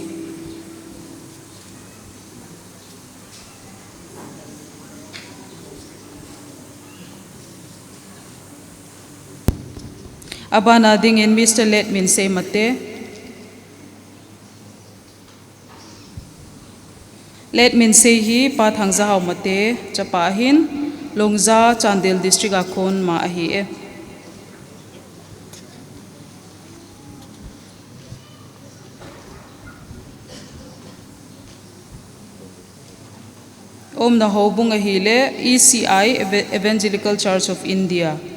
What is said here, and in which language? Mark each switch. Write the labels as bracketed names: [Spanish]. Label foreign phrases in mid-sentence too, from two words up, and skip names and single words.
[Thado Chin] Abana dingin Mr. Let Min Say Mate Let Min Say hi pa thangza haw mate chapahin Longza Chandel District akon ma ahi e. Om na hobung ahile ECI Evangelical Church of India.